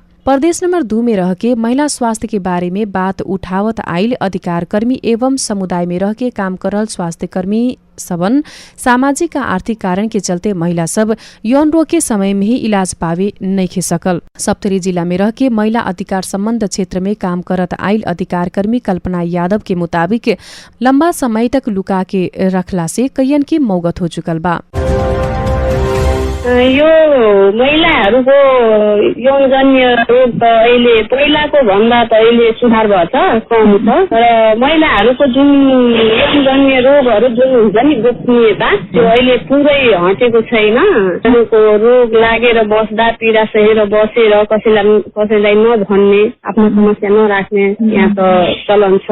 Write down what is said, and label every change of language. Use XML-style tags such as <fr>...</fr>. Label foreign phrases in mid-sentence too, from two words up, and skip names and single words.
<bho>प्रदेश नंबर 2 में रह के महिला स्वास्थ्य के बारे में बात उठावत आइल अधिकार कर्मी एवं समुदाय में रह के काम करल स्वास्थ्य कर्मी सबन सामाजिक आ आर्थिक कारण के चलते महिला सब यौन रोग के समय में ही इलाज पावे नइखे सकल। सप्तरी जिला में रह के महिला अधिकार संबंध क्षेत्र में काम करत आइल अधिकार कर्मी कल्पना यादव के मुताबिक लंबा समय तक लुका के रखला से कईयन की मौगत हो चुकल बा।</bho> <ne>यो महिला महिलाहरूको यौनजन्य रोग त अहिले पहिलाको भन्दा त अहिले सुधार भएको छ, कम छ। तर महिलाहरूको जुन यौनजन्य रोगहरू जुन हुन्छ नि गोपनीयता, त्यो अहिले पुरै हटेको छैन। उनीहरूको रोग लागेर बस्दा पीडा सहेर बसेर कसैलाई नभन्ने, आफ्नो समस्या नराख्ने यहाँ त चलन छ।</ne>